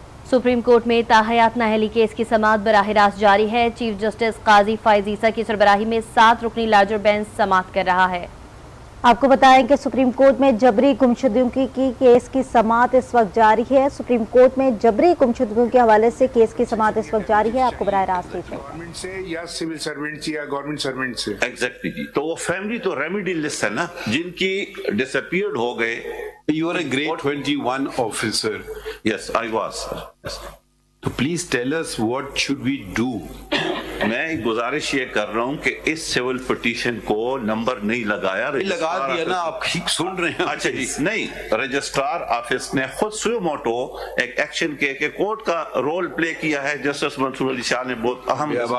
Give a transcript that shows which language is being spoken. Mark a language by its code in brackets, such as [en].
[ur] Supreme court میں تاحیات نااہلی case کی سماعت براہ راست جاری ہے۔ چیف جسٹس قاضی فائز عیسیٰ کی سربراہی میں 7 رکنی لارجر بینچ سماعت کر رہا ہے۔ آپ کو بتائیں کہ سپریم کورٹ میں جبری گمشدگیوں کی کیس کی سماعت اس وقت جاری ہے۔ سپریم کورٹ میں جبری گمشدگیوں کے حوالے سے کیس کی سماعت اس وقت جاری ہے۔ آپ کو براہ راست گورنمنٹ سے یا سول سرونٹ یا گورنمنٹ سرونٹ سے ایگزیکٹلی جی، تو وہ فیملی تو ریمیڈی لسٹ ہے نا، جن کی ڈس اپیئرڈ ہو گئے۔ [en] You are a grade 21 officer. Yes, I was, sir. Yes. So please tell us what should we do. [ur] میں گزارش یہ کر رہا ہوں کہ اس سیول پٹیشن کو نمبر نہیں لگایا، لگا دیا نا، آپ سن رہے ہیں۔ اچھا جی، نہیں، رجسٹرار آفس نے خود سوئے موٹو ایک ایکشن کے کہ کورٹ کا رول پلے کیا ہے۔ جسٹس منصور علی شاہ نے بہت اہم